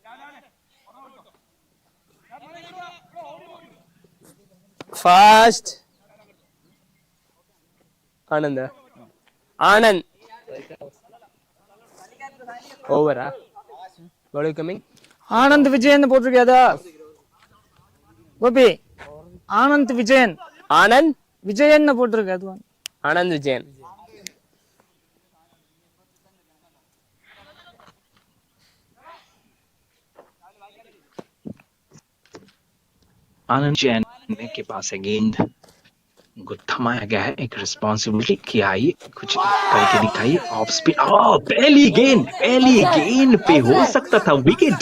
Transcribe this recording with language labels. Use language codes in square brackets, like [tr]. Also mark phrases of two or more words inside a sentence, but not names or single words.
[en] Fast. Anand. Over. What are you coming? [ta] ஆனந்த் விஜயன் போட்டிருக்காதா கோபி? ஆனந்த் விஜயன். Anand. விஜயன் போட்டிருக்காது. Anand Vijayan. [hi] आनंद जैन के पास है गेंद, उनको थमाया गया है। एक रिस्पॉन्सिबिलिटी कि आइए कुछ करके दिखाइए। [en] off spin, [hi] पहली गेंद पे हो सकता था विकेट।